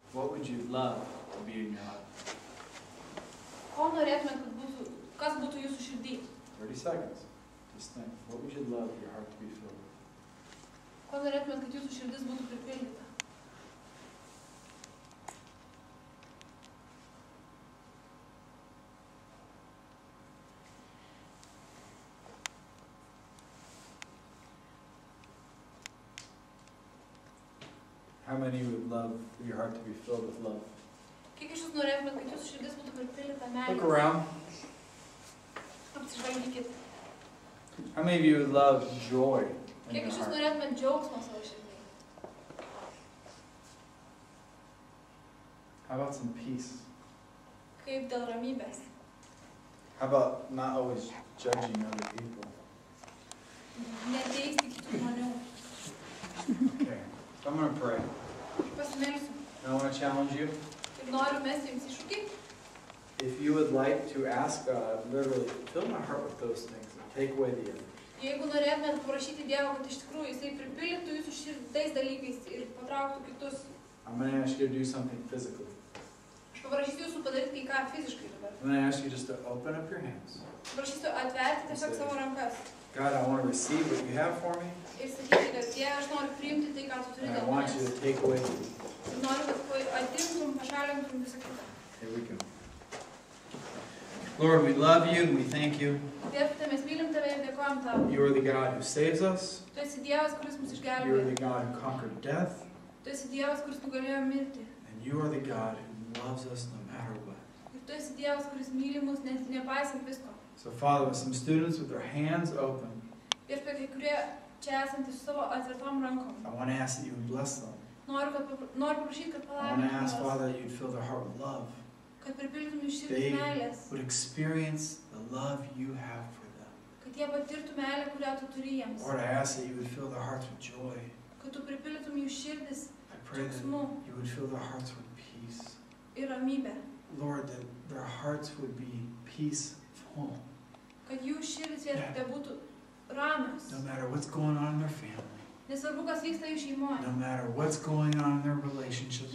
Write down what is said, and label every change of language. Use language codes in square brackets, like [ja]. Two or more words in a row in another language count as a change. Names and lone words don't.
[en] What would you love to be in your heart? [lt] Ko norėtumėt, kad būtų, kas būtų jūsų širdį? [en] 30 seconds. Just think. What would you love your heart to be filled with? [lt] Ko norėtumėt, kad jūsų širdis būtų pripildyta? [en] How many would love for your heart to be filled with love? [lt] Kiek iš jūsų norėtumėt, kad jūsų širdis būtų pripildyta meilės? [en] Look around. [lt] Apsižvalgykit. [en] How many of you would love joy in [lt] Kiek [en] your [lt] iš jūsų [en] heart? [lt] norėtumėt džiaugsmo savo širdį? [en] How about some peace? [lt] Kaip dėl ramybės? [en] How about not always judging other people? [lt] Neteisti kitų žmonių. [en] Okay. So I'm going to pray. [lt] Pasimelsiu. [en] And I want to challenge you. [lt] Ir noriu mesti jums iššūkį. [en] If you would like to ask God, literally, fill my heart with those things and take away the others. [lt] Jeigu norėtumėt prašyti Dievo, kad iš tikrųjų Jisai pripildytų jūsų širdį tais dalykais ir patrauktų kitus, [en] I'm going to ask you to do something physically. [lt] aš paprašysiu jūsų padaryti kai ką fiziškai dabar. [en] I'm going to ask you just to open up your hands. [lt] Paprašysiu atverti tiesiog savo rankas. [en] God, I want to receive what you have for me. [lt] Ir sakyti, kad Dieve, aš noriu priimti tai, ką tu turi [en] And I [lt] dėl [en] want you [lt] manęs. [en] to take away the evil. [lt] Ir noriu, kad atimtum, pašalintum visą kitą. [en] Here we go. Lord, we love you and we thank you. [lt] Viešpatie, mes mylim tave ir dėkojam tau. [en] You are the God who saves us. [lt] Tu esi Dievas, kuris mus [en] You are [lt] išgelbėjo. [en] the God who conquered death. [lt] Tu esi Dievas, kuris nugalėjo mirtį. [en] And you are the God who loves us no matter what. [lt] Ir tu esi Dievas, kuris myli mus, nepaisant visko. [en] So, Father, with some students with their hands open, [lt] Viešpatie, kai kurie čia esantys su savo atvertom rankom. [en] I want to ask that you would bless them. [lt] Noriu paprašyti, kad [en] I want to ask, [lt] palaimintum [en] Father, [lt] juos, [en] that you'd fill their heart with love. [lt] kad pripildytum jų širdis [en] They [lt] meilės, [en] would experience the love you have for them. [lt] kad jie patirtų meilę, kurią tu turi jiems, [en] Lord, I ask that you would fill their hearts with joy. [lt] kad tu pripildytum jų širdis [en] I pray that [lt] džiaugsmu [en] you would fill their hearts with peace. [lt] ir ramybę, [en] Lord, that their hearts would be peaceful. [lt] kad jų širdis viešpatie būtų ramios. [en] No matter what's going on in their family. [lt] Nesvarbu, kas vyksta jų šeimoje, [en] No matter what's going on in their relationships with